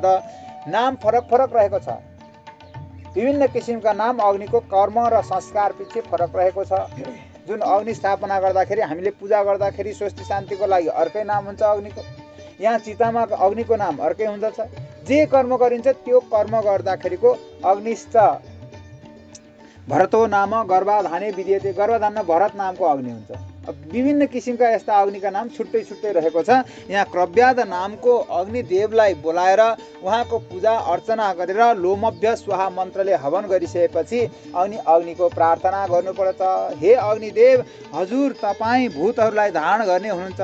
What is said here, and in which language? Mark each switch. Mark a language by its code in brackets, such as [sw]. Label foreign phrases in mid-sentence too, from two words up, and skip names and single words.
[ne] नाम फरक फरक रहेको छ, विभिन्न किसिमका नाम अग्निको कर्म र संस्कार पछि फरक रहेको छ। जुन अग्नि स्थापना गर्दाखेरि हामीले पूजा गर्दाखेरि स्वस्ति शान्तिको लागि अर्कै नाम हुन्छ अग्निको, यहाँ चितामा अग्निको नाम अर्कै हुँदछ। जे कर्म गरिन्छ त्यो कर्म गर्दाखेरिको [sa] अग्निश्च भरतो नाम गर्भाधाने विधियते, [ne] गर्भाधान भरत नामको अग्नि हुन्छ। विभिन्न किसिमका यस्ता अग्निका नाम छुट्टै छुट्टै रहेको छ। यहाँ क्रव्याद नामको अग्निदेवलाई बोलाएर उहाँको पूजा अर्चना गरेर [sa] लोमभ्य स्वाहा [ne] मन्त्रले हवन गरिसकेपछि अग्निको प्रार्थना गर्नुपर्छ। हे अग्निदेव हजुर तपाईँ भूतहरूलाई धारण गर्ने हुनुहुन्छ।